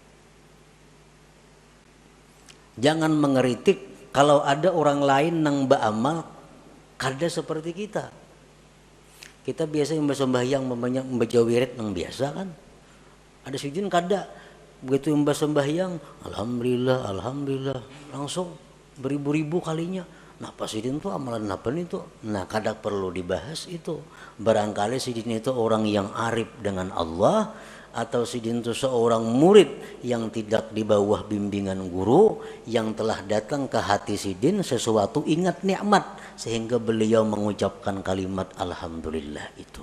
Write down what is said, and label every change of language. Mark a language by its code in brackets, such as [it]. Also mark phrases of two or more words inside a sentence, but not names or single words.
[bjn] Jangan mengeritik kalau ada orang lain yang beramal kada seperti kita. [id] Kita biasa yang bersembahyang membaca wirid yang biasa kan. [bjn] Ada Sidin kada. [id] Begitu yang bersembahyang, alhamdulillah, alhamdulillah, langsung beribu-ribu kalinya. Nah Pak Sidin itu amalan apa nih tuh? Nah kadang perlu dibahas itu. Barangkali Sidin itu orang yang arif dengan Allah, atau Sidin itu seorang murid yang tidak di bawah bimbingan guru, yang telah datang ke hati Sidin sesuatu ingat nikmat sehingga beliau mengucapkan kalimat alhamdulillah itu.